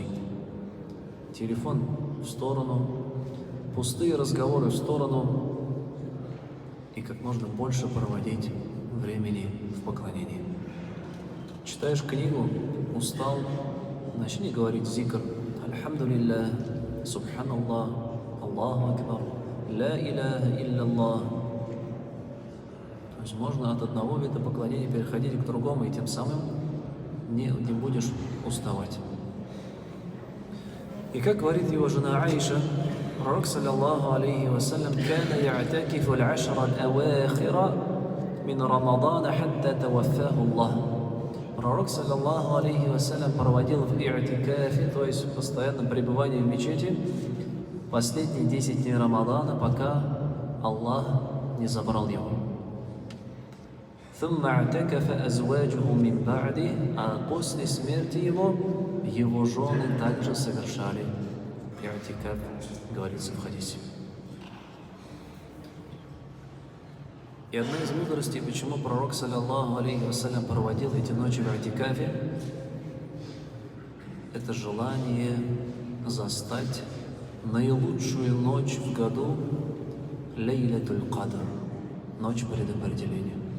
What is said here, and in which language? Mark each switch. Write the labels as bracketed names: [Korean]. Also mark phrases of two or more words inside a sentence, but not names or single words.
[Russian] Телефон в сторону, пустые разговоры в сторону, и как можно больше проводить времени в поклонении. Читаешь книгу, устал, начни говорить зикр. [Arabic] الحمد لله، سبحان الله، الله أكبر، لا إله إلا الله. [Russian] То есть можно от одного вида поклонения переходить к другому, и тем самым не будешь уставать. И как говорит его жена Аиша, пророк, [Arabic] صلى الله عليه وسلم, «كان يعتكف العشر الأواخر من رمضان حتى توفاه الله». Пророк, صلى الله عليه وسلم, [Russian] проводил в и'тикафе, то есть в постоянном пребывании в мечети, последние 10 дней Рамадана, пока Аллах не забрал его. [Arabic] ثم اعتكف أزواجه من بعده, [Russian] а после смерти его жены также совершали и'тикаф, говорится в хадисе. И одна из мудростей, почему пророк, [Arabic] صلى الله عليه وسلم, [Russian] проводил эти ночи в и'тикафе, это желание застать наилучшую ночь в году, Лейлатуль Кадр, ночь предопределения.